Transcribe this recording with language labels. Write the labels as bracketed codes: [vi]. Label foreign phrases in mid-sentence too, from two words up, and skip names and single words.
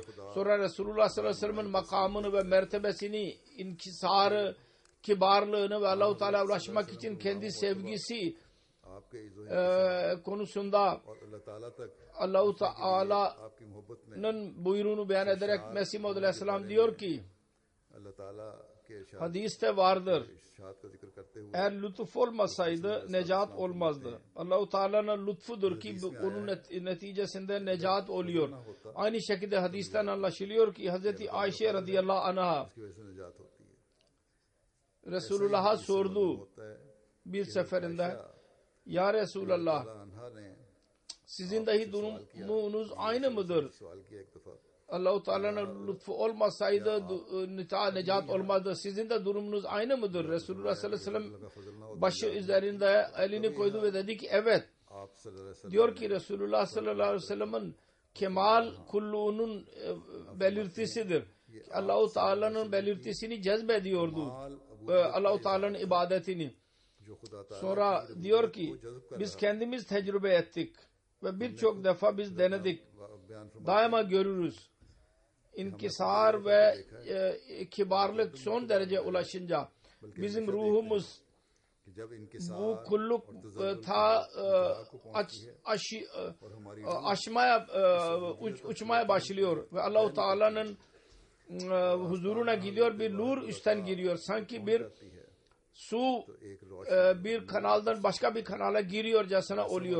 [tr] Sonra Resulullah [ar] صلى الله عليه وسلم'in [tr] makamını ve mertebesini, inkisarı, kibarlığını ve Allah-u Teala'ya ulaşmak için kendi sevgisi konusunda Allah-u Teala'nın buyruğunu beyan ederek Mesih Maud Aleyhisselam diyor ki [ur] اللہ تعالیٰ کے ارشاد [tr] Hadiste vardır. [ur] کا ذکر کرتے ہوئے [tr] Eğer lütuf olmasaydı necat olmazdı. Allah-u Teala'nın lütfudur ki onun neticesinde necat oluyor. Aynı şekilde hadisten anlaşılıyor ki Hazreti Ayşe [ar] رضي الله عنها [ur] اس کی وجہ سے نجات ہوتی ہے. [tr] Resulullah'a sordu [ur] ہوتا ہے [tr] bir seferinde, [ar] يا رسول الله, [ur] اللہ عنہا نے [tr] sizin dahi durumunuz aynı mıdır? [ur] سوال کیا ایک دفعہ [tr] Allah-u Teala'nın lütfu olmasaydı necat olmazdı. Sizin de durumunuz aynı mıdır? Resulullah [ar] صلى الله عليه وسلم [tr] başı üzerinde elini koydu ve dedi ki evet. [ar] आप صلى الله عليه وسلم [tr] Diyor ki Resulullah [ar] صلى الله عليه وسلم'in [tr] kemal kulluğunun belirtisidir. Allah-u Teala'nın belirtisini cezbediyordu. Allah-u Teala'nın ibadetini. [ur] جو خدا تعالیٰ [tr] Sonra diyor ki biz kendimiz tecrübe ettik ve birçok defa biz denedik. [ur] بیان فرما [tr] Daima görürüz. İnkisar ve kibarlık son derece ulaşınca bizim ruhumuz [ur] کہ جب انکسار [tr] bu kulluk ta aşmaya uçmaya başlıyor ve Allah-u Teala'nın huzuruna gidiyor, bir nur üstten giriyor. Sanki bir su bir kanaldan başka bir kanala giriyorcasına oluyor.